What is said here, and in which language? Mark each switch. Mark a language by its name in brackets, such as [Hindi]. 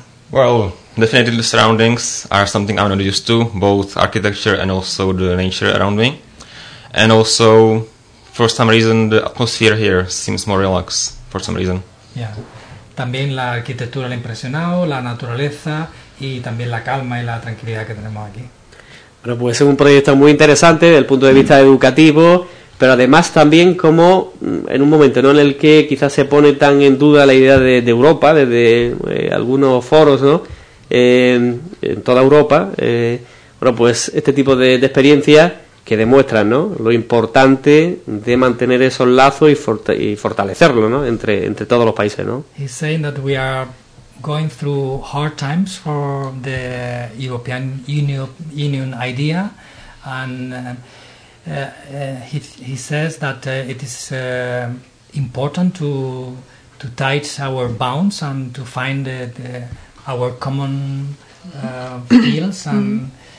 [English] Well, definitely the surroundings are something I'm not used to, both architecture and also the nature around me. And also, for some reason, the atmosphere here seems more relaxed, for some reason. Yeah. [Spanish] También la arquitectura le ha impresionado, la naturaleza y también la calma y la tranquilidad que tenemos aquí. Bueno, pues es un proyecto muy interesante desde el punto de vista educativo, pero además también como en un momento, ¿no?, en el que quizás se pone tan en duda la idea de Europa, desde algunos foros, ¿no?, en toda Europa, bueno, pues este tipo de experiencias que demuestran, ¿no?, lo importante de mantener esos lazos y fortalecerlo, ¿no?, entre todos los países, ¿no? [English] He's saying that we are going through hard times for the European Union idea, and he says that it is important to tighten our bonds and to find our common fields and